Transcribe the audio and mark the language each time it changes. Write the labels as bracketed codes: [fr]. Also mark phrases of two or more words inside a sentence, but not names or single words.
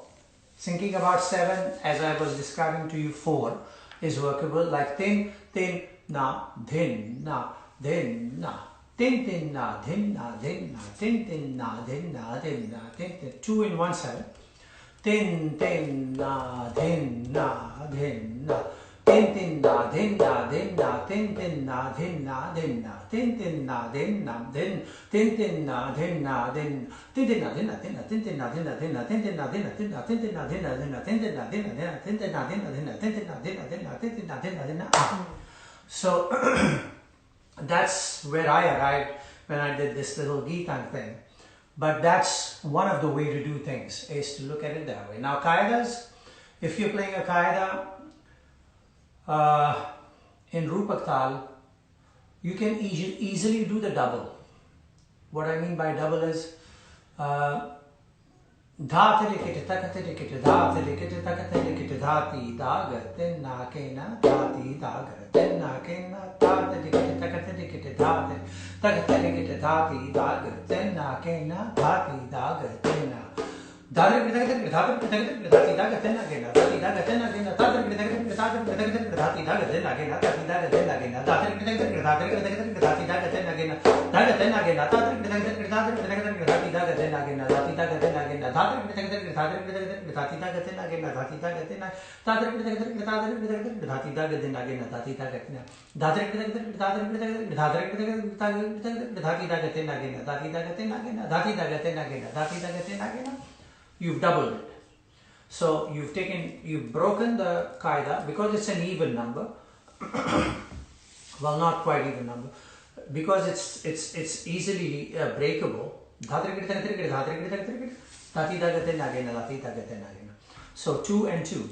[en] Thinking about 7, as I was describing to you, 4 is workable, like tin, tin, na, din, na, din, na, tin, tin, na, din, na, din, na, tin, tin, na, din, na, din, na, tin, tin, 2 in 1 7. Tin, tin, na, din, na, din, na. Tin tin na din na din na tin tin na din na din na tin tin na din na din tin tin na din na din tin tin na din na din na tin tin na din na din na tin tin na din na din na tin tin na din na din na tin tin na din na din na tin tin na din na din na tin tin na din na din na tin tin na din na din na. So that's where I arrived when I did this little Geetan thing. But that's one of the way to do things, is to look at it that way. Now Qaidas, if you're playing a Qaida in Rupak Tal, you can easily do the double. What I mean by double is dha tirikit takatirikit dha tirikit takatirikit dhati dagar tenna kena dhati dagar tenna kena dha tirikit takatirikit dhati takatirikit dhati dagar tenna kena dhati dagar tenna Dadri dhati dagar tenna kena dhati dagar tenna kena dadri dhati dagar tenna kena dhati dagar tenna kena dadri dhati dagar tenna kena dagar tenna kena dadri dhati dagar tenna kena dhati dagar tenna kena dadri dhati dagar tenna kena dhati dagar tenna dadri dhati dagar tenna kena dhati dagar tenna dadri dhati dagar tenna kena dhati dagar tenna kena dhati dagar tenna kena dhati dagar tenna kena. You've doubled it. So you've broken the qaida because it's an even number. Well, not quite even number, because it's easily breakable. So 2 and 2.